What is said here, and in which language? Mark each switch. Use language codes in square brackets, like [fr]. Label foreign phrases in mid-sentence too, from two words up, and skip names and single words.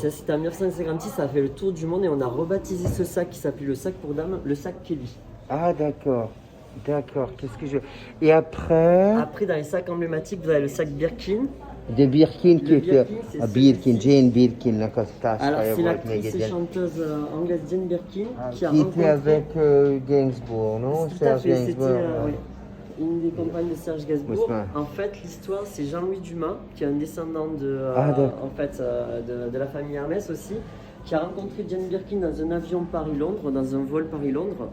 [fr] ça c'était en 1956, ça a fait le tour du monde et on a rebaptisé ce sac qui s'appelait le sac pour dames, le sac Kelly. Ah, d'accord. D'accord. Qu'est-ce que je. Et après, Après dans les sacs emblématiques vous avez le sac Birkin. de Birkin, qui Le était. Birkin, c'est [hu] A Birkin, [fr] celui-ci. [hu] Jane Birkin, a [fr] Alors [hu] táskája [fr] c'est [hu] volt még [fr] l'actrice [hu] egy [fr] et [hu] ilyen. [fr] chanteuse anglaise Jane Birkin qui a Qui était rencontré... avec Gainsbourg, non? Tout à Serge fait, c'était Gainsbourg. oui, une des compagnes de Serge Gainsbourg. Ousmane. En fait, l'histoire, c'est Jean-Louis Dumas, qui est un descendant Ah, d'accord. de la famille Hermès aussi, qui a rencontré Jane Birkin dans un avion Paris-Londres, dans un vol Paris-Londres.